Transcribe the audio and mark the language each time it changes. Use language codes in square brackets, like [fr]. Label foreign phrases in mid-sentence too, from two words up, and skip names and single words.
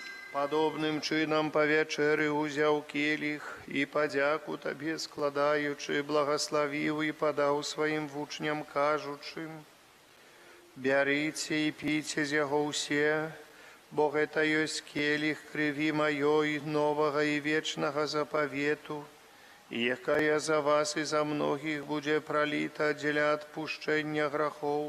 [be] Падобным чынам па [uk] вечері узяв келіх і падяку табе складаючи, благословив і подав своїм вучням, кажучи: [be] «Бярыце і піце з яго ўсе, бо гэта ёсць келіх крыві маёй новага і вечнага запавету, якая за вас і за многіх будзе праліта дзеля адпушчэння грахоў.